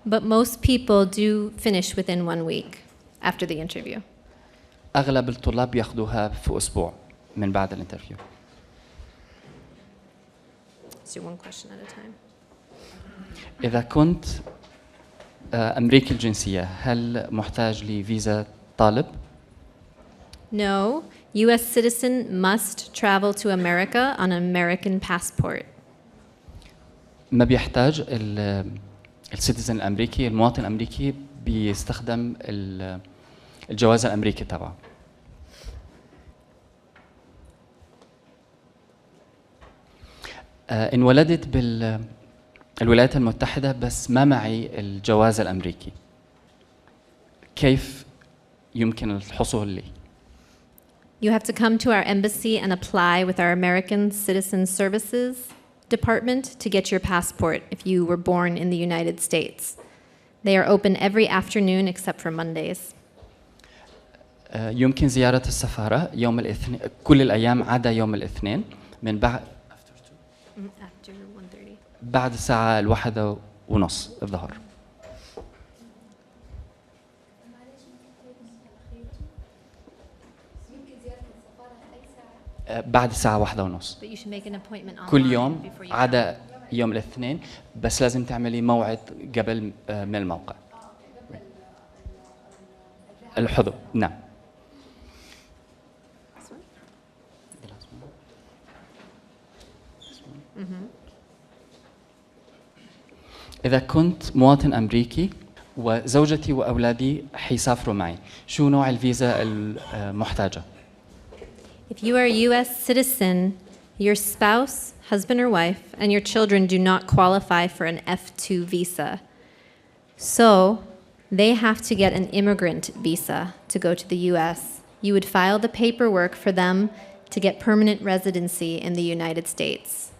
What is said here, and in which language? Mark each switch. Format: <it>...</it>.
<en>But most people do finish within 1 week after the interview.</en> <ar>أغلب الطلاب ياخدوها في أسبوع من بعد الانترفيو.</ar> <en>Let's do one question at a time.</en> <ar>إذا كنت أمريكي الجنسية، هل محتاج لفيزا طالب؟</ar> <en>No, U.S. citizen must travel to America on an American passport.</en> <ar>ما بيحتاج السيتيزن الأمريكي، المواطن الأمريكي بيستخدم الجواز الأمريكي تبعه. انولدت بالولايات المتحدة بس ما معي الجواز الأمريكي، كيف يمكن الحصول لي؟</ar> <en>You have to come to our embassy and apply with our American Citizen Services Department to get your passport if you were born in the United States. They are open every afternoon except for Mondays.</en> <ar>يمكن زيارة السفارة يوم الاثنين، كل الأيام عدا يوم الاثنين، من بعد</ar> <en>After 1:30.</en> <ar>بعد الساعة 1:30 الظهر. بعد الساعة 1:30</ar> <en>But you should make an appointment online</en> <ar>كل يوم</ar> <en>before you</en> <ar>عدا يوم الاثنين، بس لازم تعملي موعد قبل من الموقع. الحضور، نعم. إذا كنت مواطن أمريكي وزوجتي وأولادي حيسافروا معي، شو نوع الفيزا المحتاجة؟</ar> <en>If you are a U.S. citizen, your spouse, husband or wife, and your children do not qualify for an F2 visa. So they have to get an immigrant visa to go to the U.S. You would file the paperwork for them to get permanent residency in the United States.</en>